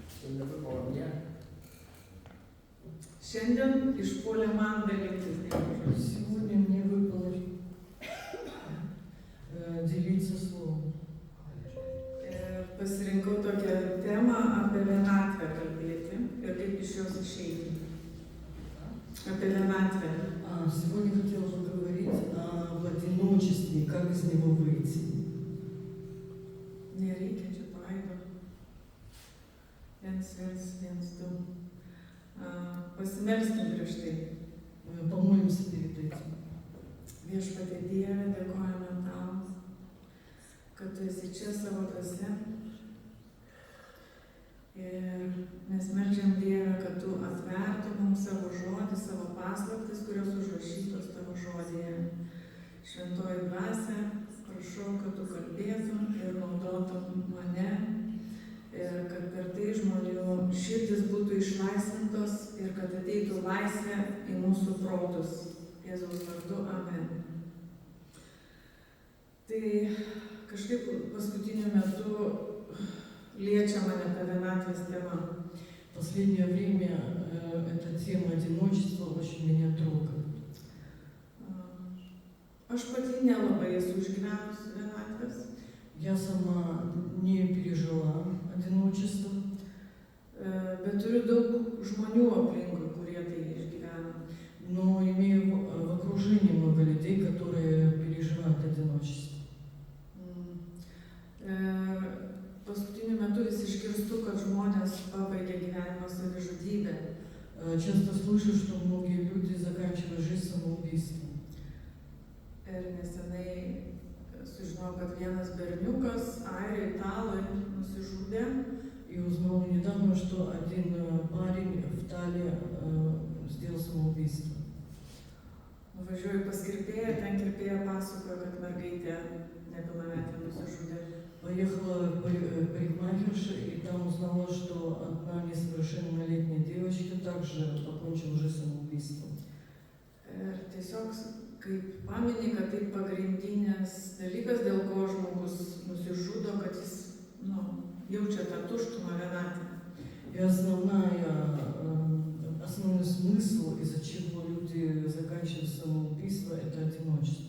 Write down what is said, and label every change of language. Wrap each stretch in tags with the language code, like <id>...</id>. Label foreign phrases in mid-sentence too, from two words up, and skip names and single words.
<lt>Šiandien išpuolė man dalytis Dievo žodis.</lt> <ru>Сегодня мне выпало делиться словом.</ru> <lt>Pasirinkau tokią temą apie vienatvę kalbėti ir kaip iš jos išeiti. Apie vienatvę.</lt> <ru>Сегодня хотела поговорить об одиночестве, как из него выйти.</ru> <lt>Nereikia čia paido. 1, 1, 2. Pasimelskim prieš tai.</lt> <ru>Помолимся перед этим.</ru> <lt>Viešpatie Dieve, dėkojame Tau, kad Tu esi čia savo dvasia. Ir mes meldžiam Dievę, kad Tu atvertum mums savo žodį, savo paslaptis, kurios užrašytos Tavo žodėje. Šventoji dvasia, prašau, kad Tu kalbėtum ir naudotum mane. Ir kad per tai žmonių širdis būtų išlaisvintos ir kad ateitų laisvė į mūsų protus. Jėzaus vardu, amen. Tai kažkaip paskutiniu metu liečia mane ta vienatvės tema.</lt> <ru>В последнее время эта тема одиночества очень меня трогает.</ru> <lt>Aš pati nelabai esu išgyvenusi vienatvės.</lt> <ru>Я сама не пережила одиночество.</ru> <lt>Bet turiu daug žmonių aplinkui, kurie tai išgyvena.</lt> <ru>Но имею в окружении много людей, которые переживают одиночество.</ru> <lt>Paskutiniu metu vis išgirstu, kad žmonės pabaigia gyvenimą savižudybę.</lt> <ru>Часто слышу, что многие люди заканчивают жизнь самоубийством.</ru> <lt>Ir nesenai sužinojau, kad vienas berniukas Airijai, Italui, nusižudė.</lt> <ru>И узнала недавно, что один парень в Италии сделал самоубийство.</ru> <lt>Nuvažiuoju pas kirpėją, ten kirpėja pasakojo, kad mergaitė nepilnametė nusižudė.</lt> <ru>Поехала к парикмахерше и там узнала, что одна несовершеннолетняя девочка также покончила жизнь самоубийством.</ru> <lt>Ir tiesiog, kaip pamini, kad tai pagrindinis dalykas, dėl ko žmogus nusižudo, kad jis jaučia tą tuštumą vienatvę.</lt> <ru>И основной смысл, из-за чего люди заканчивают самоубийство, это одиночество.</ru>